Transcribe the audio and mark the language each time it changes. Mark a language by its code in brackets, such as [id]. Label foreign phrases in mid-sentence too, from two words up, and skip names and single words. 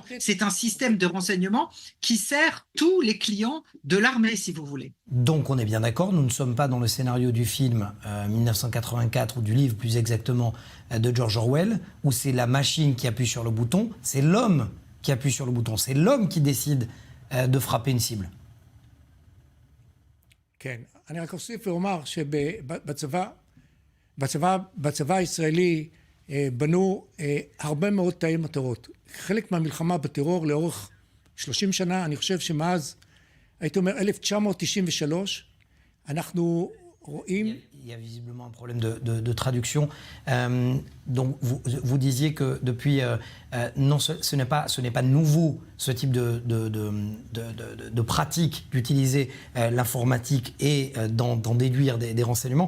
[fr] C'est un système de renseignement qui sert tous les clients de l'armée, si vous voulez. Donc on est bien d'accord, nous ne sommes pas dans le scénario du film 1984 ou du livre plus exactement de George Orwell, où c'est la machine qui appuie sur le bouton, c'est l'homme qui appuie sur le bouton, c'est l'homme qui décide de frapper une cible. [he] כן, אני רק אוסיף ואומר שבצבא הישראלי בנו הרבה מאוד תאי מטרות. חלק מהמלחמה בטרור לאורך 30 שנה, אני חושב שמאז, הייתי אומר 1993, אנחנו רואים... [fr] Il y a visiblement un problème de traduction. Donc, vous disiez que depuis, non, ce n'est pas nouveau ce type de pratique d'utiliser l'informatique et d'en déduire des renseignements.